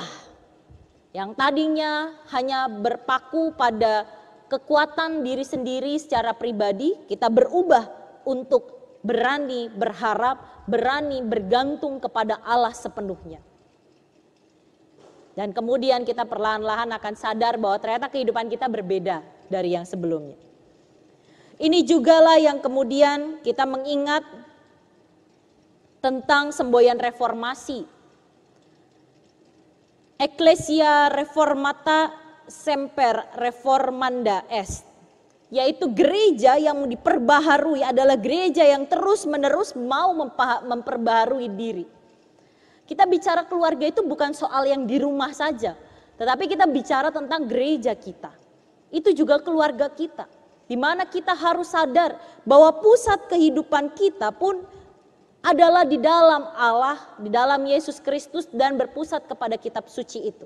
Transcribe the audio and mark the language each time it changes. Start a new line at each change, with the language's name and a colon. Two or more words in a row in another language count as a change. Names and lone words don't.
Indonesian: Yang tadinya hanya berpaku pada kekuatan diri sendiri secara pribadi, kita berubah untuk berani berharap, berani bergantung kepada Allah sepenuhnya. Dan kemudian kita perlahan-lahan akan sadar bahwa ternyata kehidupan kita berbeda dari yang sebelumnya. Ini jugalah yang kemudian kita mengingat tentang semboyan reformasi.
Latin: Ecclesia reformata semper reformanda est.
Indonesian: Yaitu gereja yang diperbaharui adalah gereja yang terus-menerus mau memperbaharui diri. Kita bicara keluarga itu bukan soal yang di rumah saja, tetapi kita bicara tentang gereja kita. Itu juga keluarga kita, di mana kita harus sadar bahwa pusat kehidupan kita pun adalah di dalam Allah, di dalam Yesus Kristus dan berpusat kepada kitab suci itu.